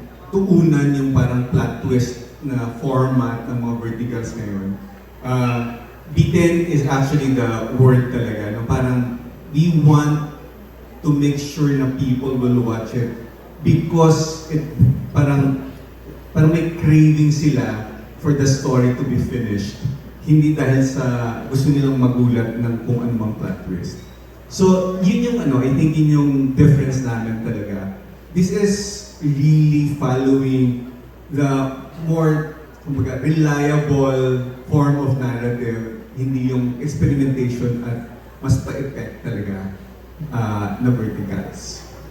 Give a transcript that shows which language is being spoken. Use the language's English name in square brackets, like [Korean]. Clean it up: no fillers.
[Filipino] tuunan yung parang plot twist na format ng mga verticals ngayon. [English] B10 is actually the word [Filipino] talaga. [English] No? [Filipino] Parang [English] we want to make sure na people will watch it because it [Filipino] parang may [English] craving sila for the story to be finished. [Filipino] Hindi dahil sa gusto nilang magulat ng kung anumang plot twist. So, yun yung [English] I think [Filipino] yun yung difference namin talaga. [English] This is really following the more reliable form of narrative, [Filipino] hindi yung [English] experimentation [Filipino] at mas pa-effect talaga na [English] verticals.